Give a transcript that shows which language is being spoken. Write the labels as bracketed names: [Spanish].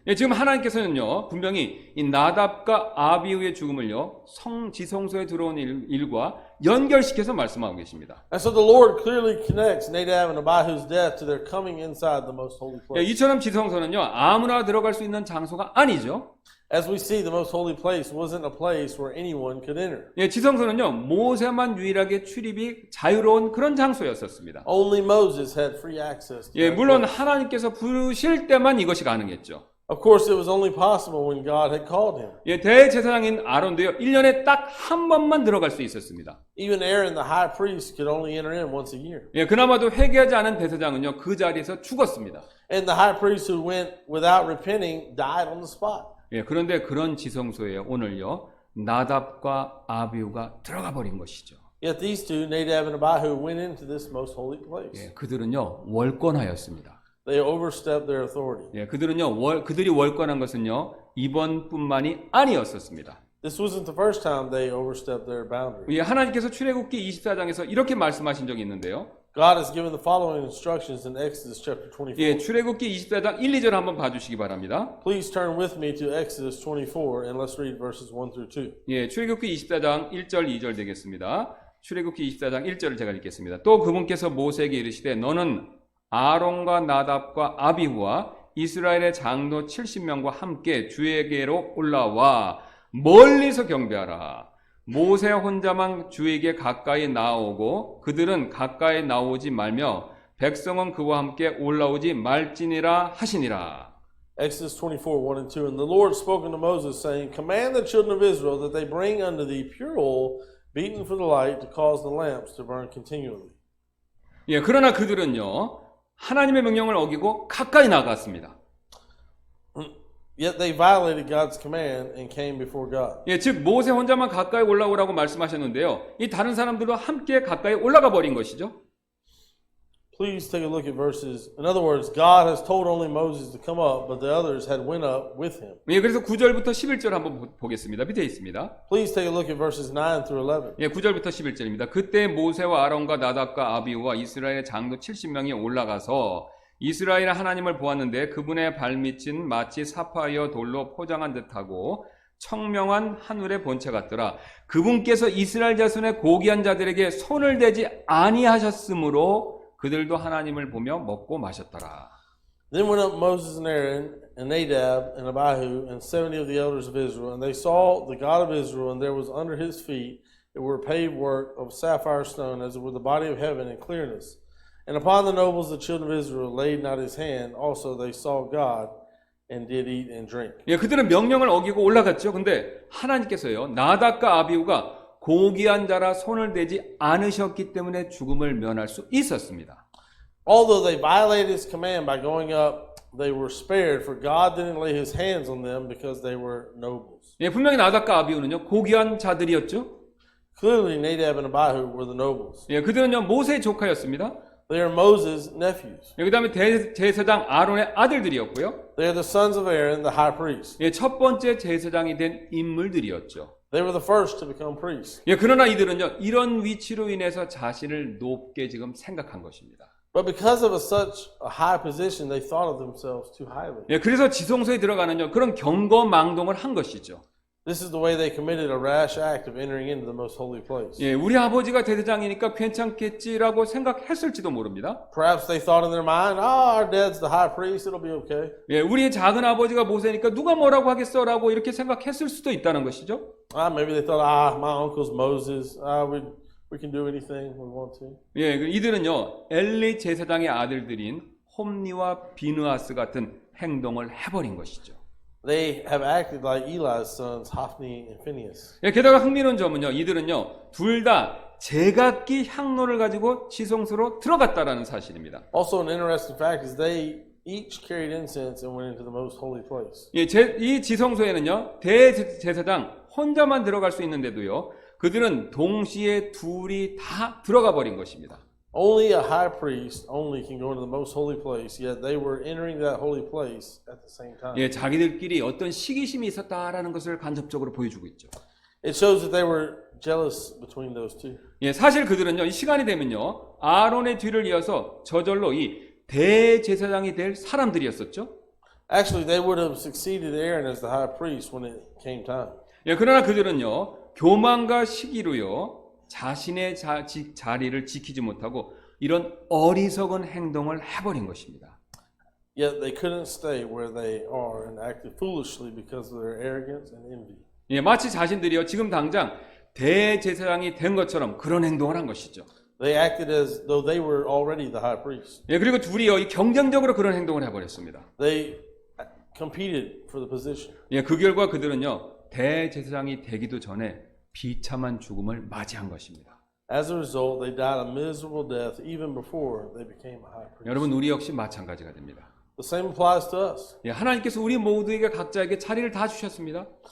[Korean] 예, 지금 하나님께서는요, 분명히 이 나답과 아비후의 죽음을요, 지성소에 들어온 일과 연결시켜서 말씀하고 계십니다. [English] And so the Lord clearly connects Nadab and Abihu's death to their coming inside the most holy [Korean] 예, [English] place. [Korean] 이처럼 지성소는요, 아무나 들어갈 수 있는 장소가 아니죠. [English] As we see, the most holy place wasn't a place where anyone could enter. [Korean] 예, 지성소는요, 모세만 유일하게 출입이 자유로운 그런 장소였었습니다. [English] Only Moses had free access to [Korean] 예, [English] that [Korean] 물론 [English] place. [Korean] 하나님께서 부르실 때만 이것이 가능했죠. [English] Of course, it was only possible when God had called him. [Korean] 예, 대제사장인 아론도요, 1년에 딱 한 번만 들어갈 수 있었습니다. [English] Even Aaron, the high priest, could only enter in once a year. [Korean] 예, 그나마도 회개하지 않은 대제사장은요, 그 자리에서 죽었습니다. [English] And the high priest who went without repenting died on the spot. [Korean] 예, 그런데 그런 지성소에 오늘요, 나답과 아비후가 들어가 버린 것이죠. [English] Yet these two, Nadab and Abihu, went into this most holy place. [Korean] 예, 그들은요, 월권하였습니다. [English] They overstepped their authority. [Korean] 예, 그들이 월권한 것은요, 이번뿐만이 아니었었습니다. [English] This wasn't the first time they overstepped their boundary. [Korean] 예, 하나님께서 출애굽기 24장에서 이렇게 말씀하신 적이 있는데요. [English] God has given the following instructions in Exodus chapter 24. [Korean] 예, 출애굽기 24장 1, 2절 한번 봐주시기 바랍니다. [English] Please turn with me to Exodus 24 and let's read verses 1 through 2. [Korean] 예, 출애굽기 24장 1절, 2절 되겠습니다. 출애굽기 24장 1절을 제가 읽겠습니다. 또 그분께서 모세에게 이르시되 너는 아론과 나답과 아비후와 이스라엘의 장로 70명과 함께 주에게로 올라와 멀리서 경배하라. 모세 혼자만 주에게 가까이 나오고 그들은 가까이 나오지 말며 백성은 그와 함께 올라오지 말지니라 하시니라. [English] Exodus 24, 1 and 2. And the Lord spoke unto Moses, saying, Command the children of Israel that they bring unto thee pure oil, beaten for the light, to cause the lamps to burn continually. [Korean] 예, 그러나 그들은요, 하나님의 명령을 어기고 가까이 나갔습니다. [English] Yet they violated God's command and came before God. [Korean] 예, 즉 모세 혼자만 가까이 올라오라고 말씀하셨는데요. 이 다른 사람들도 함께 가까이 올라가 버린 것이죠. [English] Please take a look at verses. In other words, God has told only Moses to come up, but the others had went up with him. [Korean] 예, 그래서 9절부터 11절 한번 보겠습니다. 밑에 있습니다. [English] Please take a look at verses 9 through 11. [Korean] 예, 9절부터 11절입니다. 그때 모세와 아론과 나답과 아비후와 이스라엘의 장로 70명이 올라가서 이스라엘 하나님을 보았는데 그분의 발밑은 마치 사파이어 돌로 포장한 듯하고 청명한 하늘의 본체 같더라. 그분께서 이스라엘 자손의 고귀한 자들에게 손을 대지 아니하셨으므로 그들도 하나님을 보며 먹고 마셨더라. [English] Then went up Moses and Aaron and Nadab and Abihu and 70 of the elders of Israel, and they saw the God of Israel, and there was under his feet it were paved work of sapphire stone, as it were the body of heaven in clearness. And upon the nobles of the children of Israel laid not his hand. Also they saw God and did eat and drink. [Korean] 예, 그들은 명령을 어기고 올라갔죠. 근데 하나님께서요, 나답과 아비후가 고귀한 자라 손을 대지 않으셨기 때문에 죽음을 면할 수 있었습니다. [English] Although they violated his command by going up, they were spared, for God didn't lay his hands on them because they were nobles. [Korean] 예, 분명히 나답과 아비후는요, 고귀한 자들이었죠. [English] Clearly Nadab and Abihu were the nobles. [Korean] 예, 그들은요, 모세의 조카였습니다. [English] They are Moses' nephews. [Korean] 그 다음에 제사장 아론의 아들들이었고요. [English] They are the sons of Aaron, the high priest. [Korean] 예, 첫 번째 제사장이 된 인물들이었죠. [English] They were the first to become priests. [Korean] 예, 그러나 이들은요, 이런 위치로 인해서 자신을 높게 지금 생각한 것입니다. [English] But because of such a high position, they thought of themselves too highly. [Korean] 예, 그래서 지성소에 들어가는요, 그런 경거망동을 한 것이죠. [English] This is the way they committed a rash act of entering into the most holy place. [Korean] 예, 우리 아버지가 제사장이니까 괜찮겠지라고 생각했을지도 모릅니다. [English] Perhaps they thought in their mind, our dad's the high priest, it'll be okay. [Korean] 예, 우리 작은 아버지가 모세니까 누가 뭐라고 하겠어라고 이렇게 생각했을 수도 있다는 것이죠. [English] Maybe they thought, my uncle's Moses, we can do anything we want to. [Korean] 예, 이들은요, 엘리 제사장의 아들들인 홈니와 비느하스 같은 행동을 해버린 것이죠. [English] They have acted like Eli's sons, Hophni and Phinehas. [Korean] 예, 게다가 흥미로운 점은요, 이들은요, 둘 다 제각기 향로를 가지고 지성소로 들어갔다라는 사실입니다. [English] Also, an interesting fact is they each carried incense and went into the most holy place. [Korean] 예, 이 지성소에는요, 대제사장 혼자만 들어갈 수 있는데도요, 그들은 동시에 둘이 다 들어가 버린 것입니다. [English] Only a high priest only can go into the most holy place, yet they were entering that holy place at the same time. [Korean] 예, 자기들끼리 어떤 시기심이 있었다라는 것을 간접적으로 보여주고 있죠. [English] It shows that they were jealous between those two. [Korean] 예, 사실 그들은요, 이 시간이 되면요, 아론의 뒤를 이어서 저절로 이 대제사장이 될 사람들이었었죠. [English] Actually, they would have succeeded Aaron as the high priest when it came time. [Korean] 예, 그러나 그들은요, 교만과 시기로요, 자신의 자리를 지키지 못하고 이런 어리석은 행동을 해버린 것입니다. [English] Yet they couldn't stay where they are and acted foolishly because of their arrogance and envy. [Korean] 예, 마치 자신들이요, 지금 당장 대제사장이 된 것처럼 그런 행동을 한 것이죠. [English] They acted as though they were already the high priest. [Korean] 예, 그리고 둘이요, 이 경쟁적으로 그런 행동을 해버렸습니다. [English] They competed for the position. [Korean] 예, 그 결과 그들은요, 대제사장이 되기도 전에 비참한 죽음을 맞이한 것입니다. [English] As a result, they died a miserable death even before they became a high priest. [Korean] 여러분, 우리 역시 마찬가지가 됩니다. [English] The same applies to us. [Korean] 예, 하나님께서 우리 모두에게 각자에게 자리를 다 주셨습니다.